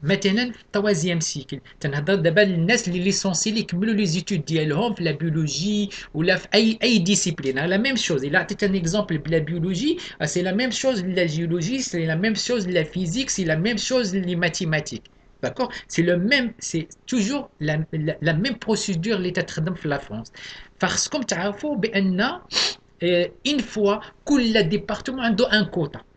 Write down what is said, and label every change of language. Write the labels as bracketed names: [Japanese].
[Arabic] مثلا في التروازيام سيكل تنهضر دابا للناس اللي ليسونسي اللي كملوا لي زيتود ديالهم في لا بيولوجي ولا في اي ديسيبلين. [French] لا ميم شوز الا عطيت ان اكزومبل بلا بيولوجي سي لا ميم شوز لا جيولوجي، سي لا ميم شوز لا فيزيك، سي لا ميم شوز لي ماتيماتيك. D'accord? C'est le même, c'est toujours la même procédure [Arabic] اللي تتخدم في لا فرنسا. خاصكم تعرفوا بان une fois كل ديبارتمون عنده ان كوتا.